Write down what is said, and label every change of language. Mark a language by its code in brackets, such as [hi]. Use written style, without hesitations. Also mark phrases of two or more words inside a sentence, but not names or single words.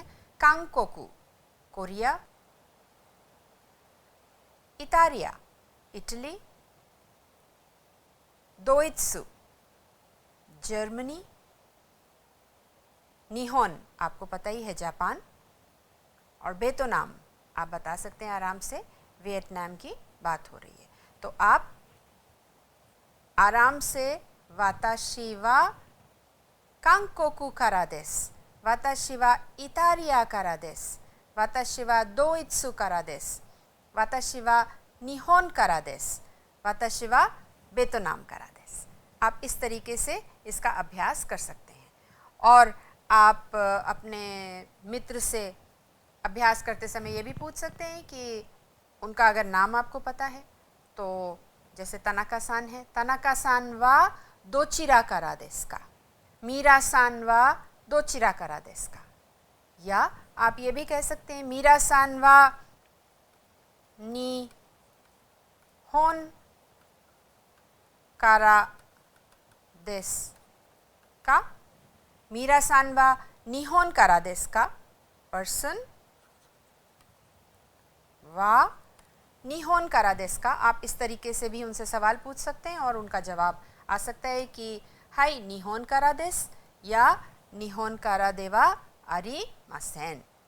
[hi] कांकोकू कोरिया, इतालिया इटली, दोइत्सु जर्मनी, निहोन आपको पता ही है जापान, और वियतनाम आप बता सकते हैं आराम से, वियतनाम की बात हो रही है। तो आप आराम से [ja] 私は韓国からです、私はイタリアからです、私はドイツからです、私は日本からです、私はベトナムからです. [hi] आप इस तरीके से इसका अभ्यास कर सकते हैं। और आप अपने मित्र से अभ्यास करते समय ये भी पूछ सकते हैं कि उनका अगर नाम आपको पता है, तो जैसे तनाका-सान है, [ja] 田中さんはどちらからですか, ミーラさんはどちらからですか. [hi] या आप ये भी कह सकते हैं [ja] ミーラさんは日本からですか, ミーラさんは日本からですか、パーソンは日本からですか. [hi] आप इस तरीके से भी उनसे सवाल पूछ सकते हैं और उनका जवाब आ सकता है कि [ja] はい日本からです [hi] या [ja] 日本からではありません.